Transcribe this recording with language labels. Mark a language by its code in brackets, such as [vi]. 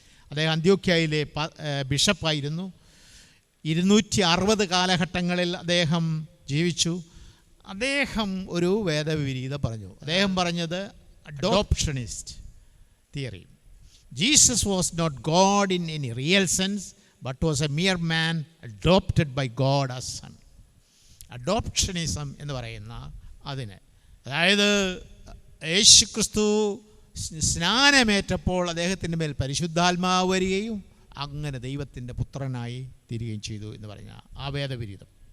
[ml] അദ്ദേഹം അന്ത്യോക്യയിലെ ബിഷപ്പായിരുന്നു. 260 കാലഘട്ടങ്ങളിൽ അദ്ദേഹം ജീവിച്ചു. അദ്ദേഹം ഒരു വേദവിരീതം പറഞ്ഞു. അദ്ദേഹം പറഞ്ഞത് അഡോപ്ഷനിസ്റ്റ് theory. [en] Jesus was not God in any real sense but was a mere man adopted by God as son. [ml] അഡോപ്ഷനിസം എന്ന് പറയുന്ന അതിന്, അതായത് യേശുക്രിസ്തു സ്നാനമേറ്റപ്പോൾ അദ്ദേഹത്തിൻ്റെ മേൽ പരിശുദ്ധാത്മാവ് വരികയും അങ്ങനെ ദൈവത്തിൻ്റെ പുത്രനായി തീരുകയും ചെയ്തു എന്ന് പറഞ്ഞ ആ വേദവിരീതം.